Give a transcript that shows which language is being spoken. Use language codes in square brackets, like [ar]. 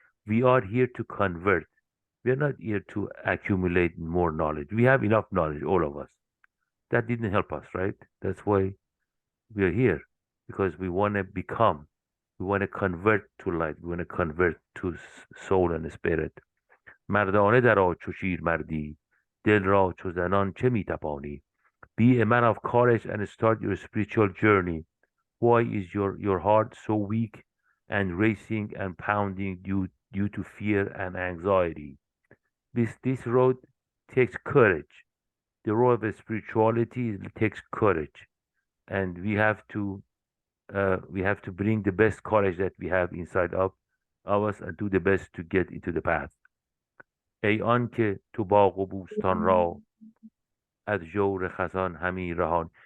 [en] We are here to convert. We are not here to accumulate more knowledge. We have enough knowledge, all of us. That didn't help us, right? That's why we are here, because we want to become, we want to convert to light, we want to convert to soul and spirit. [fa] مردانه در چو شیر مردی دل را چو زنان چه میتپانی. [en] Be a man of courage and start your spiritual journey. Why is your heart so weak and racing and pounding due to fear and anxiety? This road takes courage. The road of spirituality takes courage, and we have to bring the best courage that we have inside of us and do the best to get into the path. [fa] ای آنکه تو باغ و بوستان را از جور خزان همی رهان.